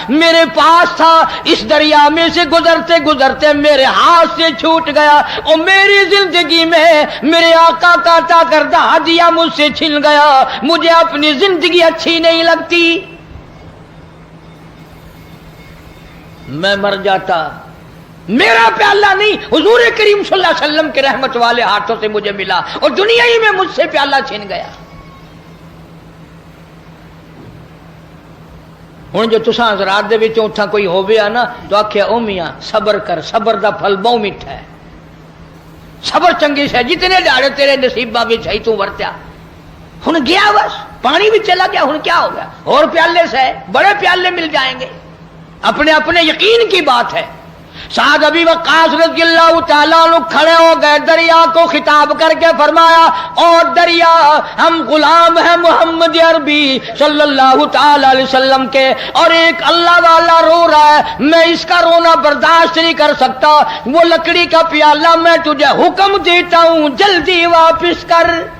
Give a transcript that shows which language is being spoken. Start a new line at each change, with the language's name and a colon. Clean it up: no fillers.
Urdu: میرے پاس تھا، اس دریا میں سے گزرتے گزرتے میرے ہاتھ سے چھوٹ گیا، اور میری زندگی میں میرے آقا کا عطا کردہ ہدیہ مجھ سے چھن گیا، مجھے اپنی زندگی اچھی نہیں لگتی، میں مر جاتا. میرا پیالہ نہیں، حضور کریم صلی اللہ علیہ وسلم کے رحمت والے ہاتھوں سے مجھے ملا، اور دنیا ہی میں مجھ سے پیالہ چھن گیا.
Punjabi: ہوں جو تساں حضرات دے وچوں اتھاں کوئی ہووے نا تو آکھیا او میاں صبر کر، صبر دا پھل بہت میٹھا ہے، صبر چنگی سے جتنے دہاڑے تیرے نصیباں وچ ہے تو ورتیا.
Urdu: ہن گیا بس، پانی بھی چلا گیا، ہن کیا ہو گیا؟ اور پیالے سے بڑے پیالے مل جائیں گے. اپنے اپنے یقین کی بات ہے. سعد ابی وقاص رضی اللہ تعالیٰ عنہ کھڑے ہو گئے، دریا کو خطاب کر کے فرمایا اور دریا ہم غلام ہیں محمد عربی صلی اللہ تعالیٰ علیہ وسلم کے، اور ایک اللہ والا رو رہا ہے، میں اس کا رونا برداشت نہیں کر سکتا، وہ لکڑی کا پیالہ میں تجھے حکم دیتا ہوں جلدی واپس کر.